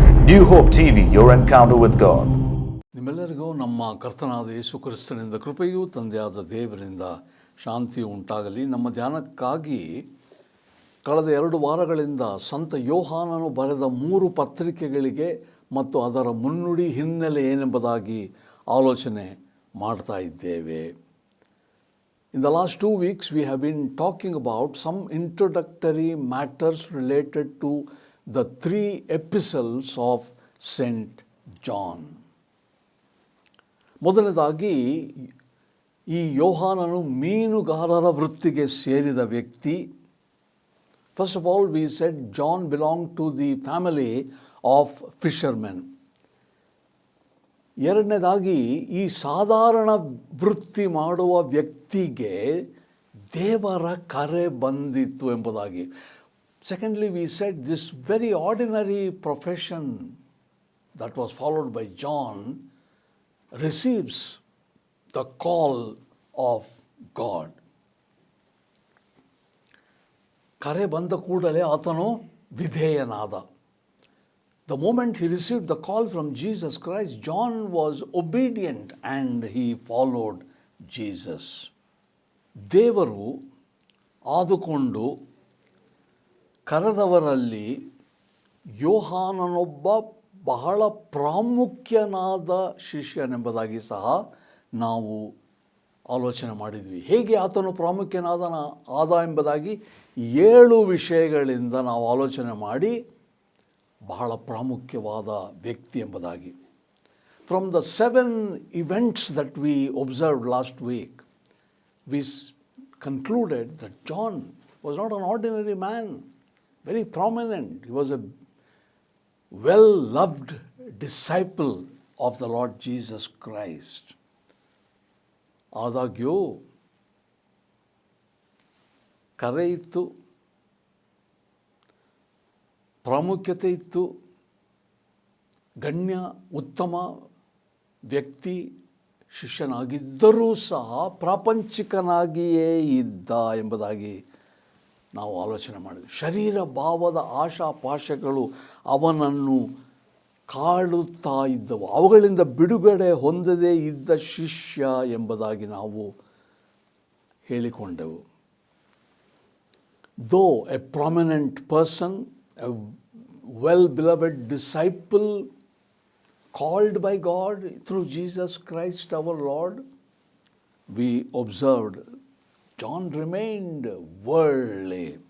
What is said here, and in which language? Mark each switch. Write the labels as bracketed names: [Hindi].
[English] New Hope TV, your encounter with God. [Kannada] ನಿಮ್ಮೆಲ್ಲರಿಗೂ ನಮ್ಮ ಕರ್ತನಾದ ಯೇಸು ಕ್ರಿಸ್ತನಿಂದ ಕೃಪೆಯೂ ತಂದೆಯಾದ ದೇವರಿಂದ ಶಾಂತಿಯು ಉಂಟಾಗಲಿ. ನಮ್ಮ ಧ್ಯಾನಕ್ಕಾಗಿ ಕಳೆದ 2 ವಾರಗಳಿಂದ ಸಂತ ಯೋಹಾನನು ಬರೆದ 3 ಪತ್ರಿಕೆಗಳಿಗೆ ಮತ್ತು ಅದರ ಮುನ್ನುಡಿ ಹಿನ್ನೆಲೆ ಏನೆಂಬುದಾಗಿ ಆಲೋಚನೆ ಮಾಡ್ತಾ ಇದ್ದೇವೆ. [English] In the last 2 weeks we have been talking about some introductory matters related to the 3 epistles of Saint John. [Kannada] ಮೊದಲನೇದಾಗಿ ಈ ಯೋಹಾನನು ಮೀನುಗಾರರ ವೃತ್ತಿಗೆ ಸೇರಿದ ವ್ಯಕ್ತಿ. [English] First of all, we said John belonged to the family of fishermen. [Kannada] ಎರಡನೇದಾಗಿ ಈ ಸಾಧಾರಣ ವೃತ್ತಿ ಮಾಡುವ ವ್ಯಕ್ತಿಗೆ ದೇವರ ಕರೆ ಬಂದಿತ್ತು ಎಂಬುದಾಗಿ. [English] Secondly, we said this very ordinary profession that was followed by John receives the call of God. [Kannada] ಕರೆ ಬಂದ ಕೂಡಲೇ ಆತನು ವಿಧೇಯನಾದ. [English] The moment he received the call from Jesus Christ, John was obedient and he followed Jesus. [Kannada] ದೇವರು ಆದುಕೊಂಡು ಕರೆದವರಲ್ಲಿ ಯೋಹಾನನೊಬ್ಬ ಬಹಳ ಪ್ರಾಮುಖ್ಯನಾದ ಶಿಷ್ಯನೆಂಬುದಾಗಿ ಸಹ ನಾವು ಆಲೋಚನೆ ಮಾಡಿದ್ವಿ. ಹೇಗೆ ಆತನು ಪ್ರಾಮುಖ್ಯನಾದ ಎಂಬುದಾಗಿ 7 ವಿಷಯಗಳಿಂದ ನಾವು ಆಲೋಚನೆ ಮಾಡಿ ಬಹಳ ಪ್ರಾಮುಖ್ಯವಾದ ವ್ಯಕ್ತಿ ಎಂಬುದಾಗಿ. [English] From the 7 events that we observed last week, we concluded that John was not an ordinary man, very prominent. He was a well-loved disciple of the Lord Jesus Christ. [Kannada] ಆದಾಗ್ಯೂ ಕರೆ ಇತ್ತು, ಪ್ರಾಮುಖ್ಯತೆ ಇತ್ತು, ಗಣ್ಯ ಉತ್ತಮ ವ್ಯಕ್ತಿ ಶಿಷ್ಯನಾಗಿದ್ದರೂ ಸಹ ಪ್ರಾಪಂಚಿಕನಾಗಿಯೇ ಇದ್ದ ಎಂಬುದಾಗಿ ನಾವು ಆಲೋಚನೆ ಮಾಡಿದ್ವಿ. ಶರೀರ ಭಾವದ ಆಶಾಪಾಶಗಳು ಅವನನ್ನು ಕಾಡುತ್ತಾ ಇದ್ದವು. ಅವುಗಳಿಂದ ಬಿಡುಗಡೆ ಹೊಂದದೇ ಇದ್ದ ಶಿಷ್ಯ ಎಂಬುದಾಗಿ ನಾವು ಹೇಳಿಕೊಂಡೆವು. [English] Though a prominent person, a well-beloved disciple called by God through Jesus Christ our Lord, we observed John remained worldly.